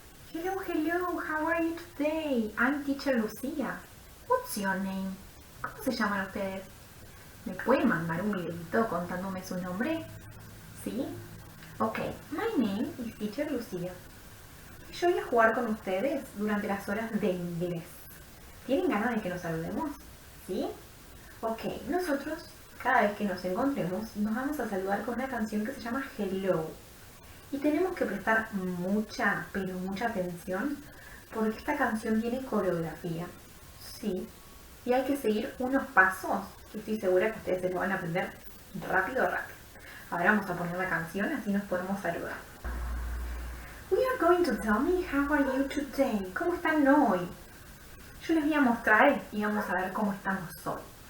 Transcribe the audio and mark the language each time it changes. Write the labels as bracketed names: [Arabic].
[English] Hello, hello, how are you today? I'm teacher Lucia. What's your name? [Spanish] ¿Cómo se llaman ustedes? ¿Me pueden mandar un videito contándome su nombre? ¿Sí? [English] Ok, my name is teacher Lucia. [Spanish] Yo voy a jugar con ustedes durante las horas de inglés. ¿Tienen ganas de que nos saludemos? ¿Sí? Ok, nosotros cada vez que nos encontremos nos vamos a saludar con una canción que se llama Hello. Y tenemos que prestar mucha, pero mucha atención porque esta canción tiene coreografía. Sí. Y hay que seguir unos pasos que estoy segura que ustedes se lo van a aprender rápido, rápido. Ahora vamos a poner la canción, así nos podemos saludar. [English] We are going to tell me how are you today. [Spanish] ¿Cómo están hoy? Yo les voy a mostrar y vamos a ver cómo estamos hoy.